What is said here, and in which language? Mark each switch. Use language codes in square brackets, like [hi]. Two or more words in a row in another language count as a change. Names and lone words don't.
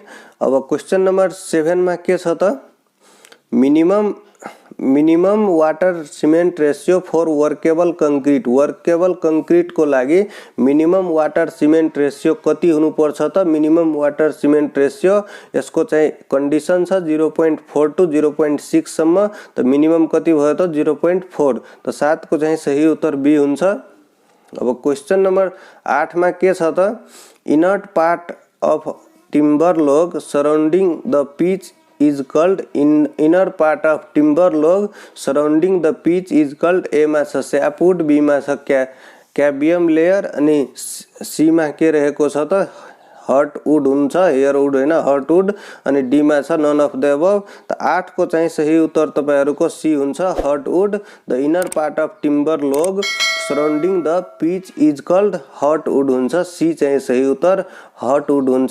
[en] अब question number 7 [ne] मा के छ त, [en] minimum water cement ratio for workable concrete [ne] को लागि [en] minimum water cement ratio [ne] कति हुनु पर्छ त? [en] minimum water cement ratio [ne] यसको चाहिँ कन्डिसन छ [en] 0.4 to 0.6 सम्म। [ne] त मिनिमम कति भयो त? 0.4। त 7 को चाहिँ सही उत्तर बी हुन्छ। [en] अब question number 8 में [ne] के छ त, [en] inert part of timber log surrounding the pitch is called inner part of timber log surrounding the pitch is called A [ne] मा छ [en] sapwood, B [ne] मा छ [en] cambium layer [ne] अनि सी मा के रहेको छ त [en] हर्टवुड हुन्छ, हेयरवुड हैन, हर्टवुड। [ne] अनि डी मा छ [en] none of the above. [ne] त 8 को चाहिँ सही उत्तर तपाईहरुको सी हुन्छ, हर्टवुड। [en] the inner part of timber log surrounding the pitch is called heartwood [ne] हुन्छ, सी चाहिँ सही उत्तर हर्टवुड हुन्छ।